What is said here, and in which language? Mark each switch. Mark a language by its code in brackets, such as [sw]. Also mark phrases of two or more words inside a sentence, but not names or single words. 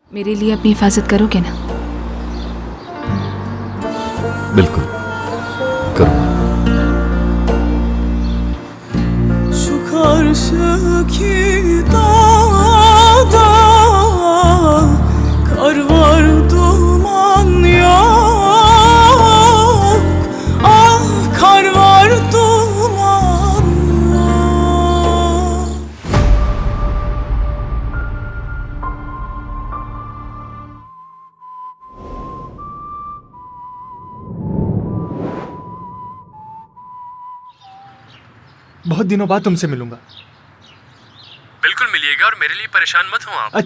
[hi] मेरे लिए अपनी हिफाजत करोगे ना? बिल्कुल करूँगा। [tr] Şu karşıki dağda kar var duman yok. Ah kar var duman yok. [hi] बहुत दिनों बाद तुमसे मिलूंगा। बिल्कुल मिलिएगा और मेरे लिए परेशान मत हो आप।